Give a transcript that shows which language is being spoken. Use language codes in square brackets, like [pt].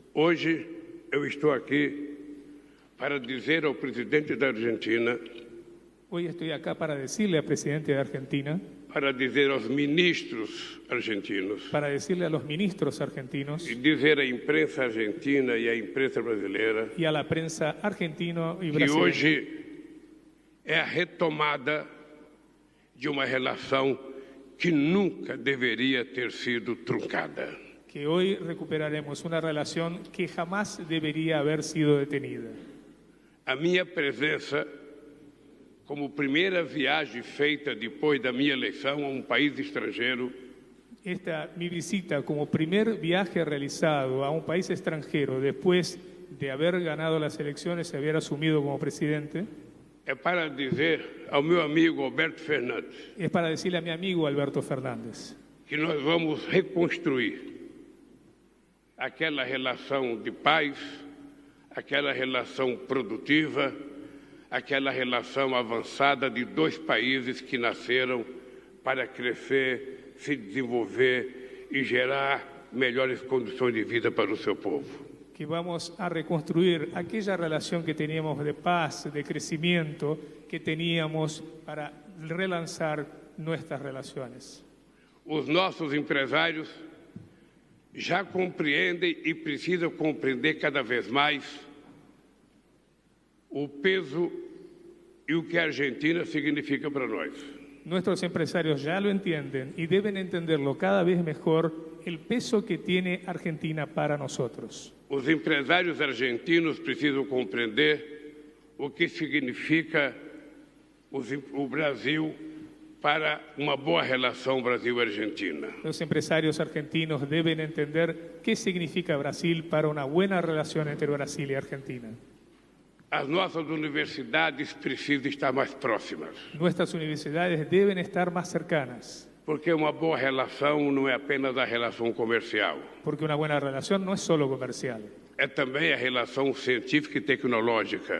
[pt] Hoje eu estou aqui para dizer ao presidente da Argentina, [es] hoy estoy acá para decirle al presidente de Argentina, [pt] para dizer aos ministros argentinos, [es] para decirle a los ministros argentinos [pt] e dizer à imprensa argentina e à imprensa brasileira [es] y a la prensa argentino y [pt] que [es] brasileña [pt] hoje é a retomada de uma relação que nunca deveria ter sido truncada. [es] que hoy recuperaremos una relación que jamás debería haber sido detenida. [pt] A minha presença como primeira viagem feita depois da minha eleição a um país estrangeiro [es] Mi visita como primer viaje realizado a un país extranjero después de haber ganado las elecciones y haber asumido como presidente, [pt] é para dizer ao meu amigo Alberto Fernandes [es] es para decirle a mi amigo Alberto Fernández [pt] que nós vamos reconstruir aquela relação de paz, aquela relação produtiva, aquela relação avançada de 2 países que nasceram para crescer, se desenvolver e gerar melhores condições de vida para o seu povo. [es] que vamos a reconstruir aquella relación que teníamos de paz, de crecimiento, que teníamos para relanzar nuestras relaciones. [pt] Os nossos empresários já compreendem e precisam compreender cada vez mais o peso e o que a Argentina significa para nós. [es] Nuestros empresarios ya lo entienden y deben entenderlo cada vez mejor el peso que tiene Argentina para nosotros. [pt] Os empresários argentinos precisam compreender o que significa o Brasil para uma boa relação Brasil-Argentina. [es] Los empresarios argentinos deben entender qué significa Brasil para una buena relación entre Brasil y Argentina. [pt] As nossas universidades precisam estar mais próximas, [es] Nuestras universidades deben estar más cercanas, [pt] porque uma boa relação não é apenas a relação comercial, [es] porque una buena relación no es solo comercial, [pt] é também a relação científica e tecnológica,